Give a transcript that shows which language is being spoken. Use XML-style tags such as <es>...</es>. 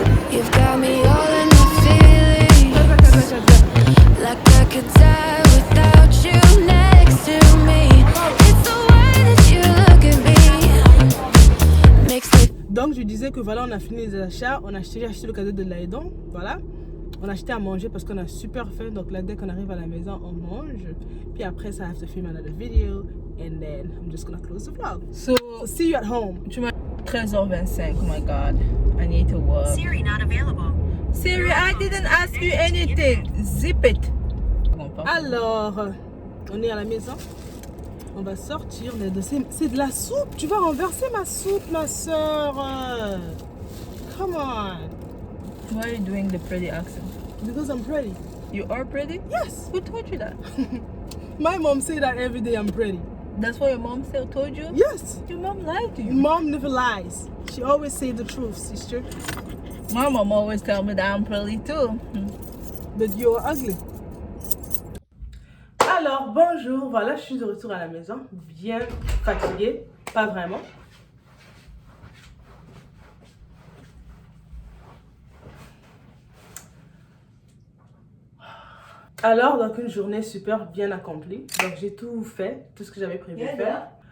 <en>You've got me all in my feelings, like I could die without you next to me. It's the way that you look at me, makes me.</en> <fr>Donc je disais que voilà, on a fini les achats. J'ai acheté le cadeau de Layden. Voilà. On a acheté à manger parce qu'on a super faim. Donc là, dès qu'on arrive à la maison, on mange. Puis après, ça,</fr> <en>I have to film another video. And then I'm just gonna close the vlog. So, See you at home.</en> <fr>tu m'as 13h25.</fr> <en>Oh my god. I need to work. Siri not available. Siri, I didn't ask you anything. Zip it.</en> <fr>Alors, on est à la maison. On va sortir. C'est de la soupe. Tu vas renverser ma soupe, ma soeur.</fr> <en>Come on. Why are you doing the pretty accent? Because I'm pretty. You are pretty? Yes. Who told you that? My mom say that every day I'm pretty. That's what your mom still told you? Yes. Your mom lied to you. Mom never lies. She always say the truth, sister. My mom always tell me that I'm pretty too. But you're ugly.</en> <fr>Alors, bonjour. Voilà, je suis de retour à la maison. Bien fatiguée. Pas vraiment. Alors, donc une journée super bien accomplie. Donc j'ai tout fait, tout ce que j'avais prévu de faire.</fr>